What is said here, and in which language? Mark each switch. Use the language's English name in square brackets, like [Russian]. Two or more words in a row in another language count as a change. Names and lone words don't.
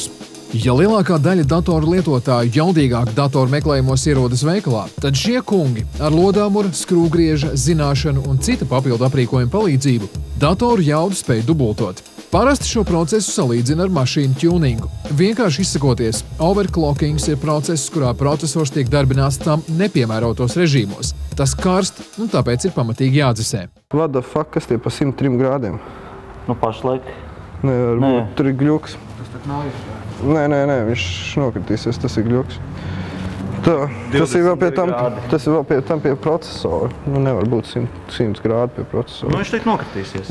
[Latvian] Ja lielākā daļa datoru lietotāju jaudīgāk datoru meklējumos ierodas veikalā, tad šie kungi ar lodāmura, skrūvgrieža, zināšanu un cita papildu aprīkojuma palīdzību datoru jaudu spēj dubultot. Parasti šo procesu salīdzina ar mašīnu tuningu. Vienkārši izsakoties, overclockings ir process, kurā procesors tiek darbināts tam nepiemērotos režīmos. Tas karst un tāpēc ir pamatīgi jādzisē. [English] What the fuck, [Latvian] kas tie pa 103 grādiem? Nu, pašlaik. Nē, tur ir gļuks. Tas tak nav iespējams. Nē, viņš nokritīsies, tas ir gļuks. Tas ir vēl pie tam pie procesora. Nu, nevar būt 100 grādi pie procesora. Nu, viņš teikt nokritīsies.